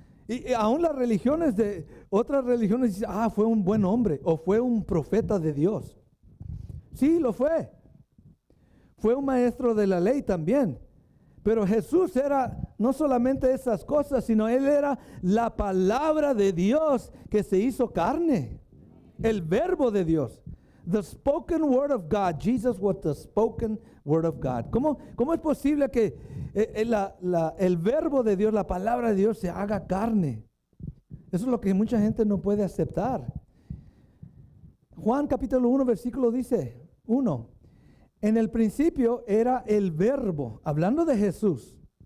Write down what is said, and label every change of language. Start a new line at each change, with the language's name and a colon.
Spanish: Y aún las religiones de otras religiones dicen, fue un buen hombre o fue un profeta de Dios. Sí, lo fue. Fue un maestro de la ley también. Pero Jesús era no solamente esas cosas, sino Él era la palabra de Dios que se hizo carne. El verbo de Dios.
English: The spoken word of God. Jesus was the spoken word of God.
Spanish: ¿Cómo es posible que el verbo de Dios, la palabra de Dios se haga carne? Eso es lo que mucha gente no puede aceptar. Juan capítulo 1 versículo dice 1. En el principio era el verbo, hablando de Jesús.